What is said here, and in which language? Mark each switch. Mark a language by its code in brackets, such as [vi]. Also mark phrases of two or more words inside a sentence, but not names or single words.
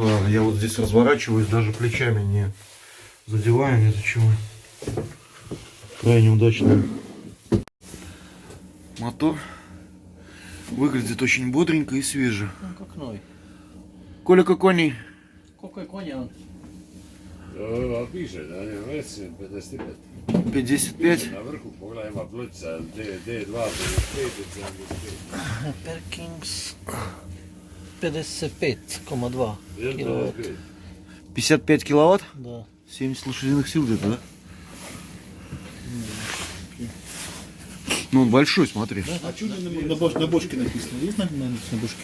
[ru] Я вот здесь разворачиваюсь, даже плечами не задеваю ни за чего. Крайне удачно. Мотор выглядит очень бодренько и свеже. Ну, как новый. [sr] Колика коней? [ru] Какой конь он? [sr] Piše da je već 55. 55. Na vrhu pogledajmo pločica D2, 55 i 75. [ru] Perkins 55,2 киловатт. 55 киловатт? Да. 70 лошадиных сил где-то, да? Ну он большой, смотри. А что на бочке написано? Есть на бочке?